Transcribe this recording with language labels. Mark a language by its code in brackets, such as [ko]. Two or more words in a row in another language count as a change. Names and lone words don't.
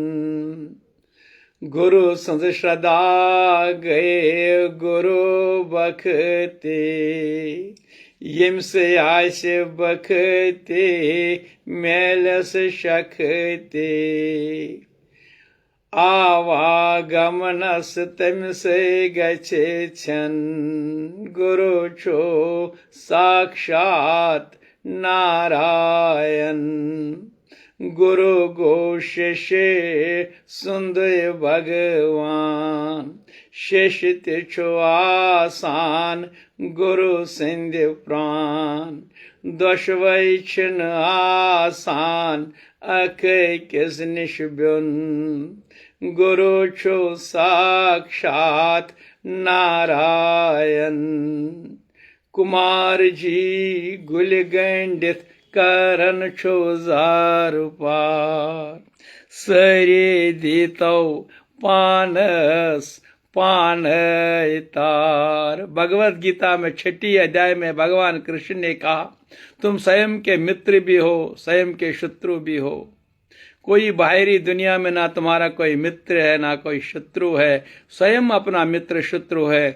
[ks] गुरु संग श्रद्धा गए गुरु बखते, यम से आय से बखते मेलस शखते, आवागमनस तम से गच्छे छन, गुरु छो साक्षात नारायण। गुरु गो शिष्य सुंदर भगवान, शिष्य छो आसान गुरु सिंध्य प्राण, दशवैछन आसान अख किस निष्ब्युन, गुरु छो साक्षात नारायण। कुमार जी गुल गंडित करन छो जार पार, सरे देतो पानस पान तार। [hi] भगवत गीता में 6 अध्याय में भगवान कृष्ण ने कहा, तुम स्वयं के मित्र भी हो, स्वयं के शत्रु भी हो। कोई बाहरी दुनिया में ना तुम्हारा कोई मित्र है ना कोई शत्रु है, स्वयं अपना मित्र शत्रु है।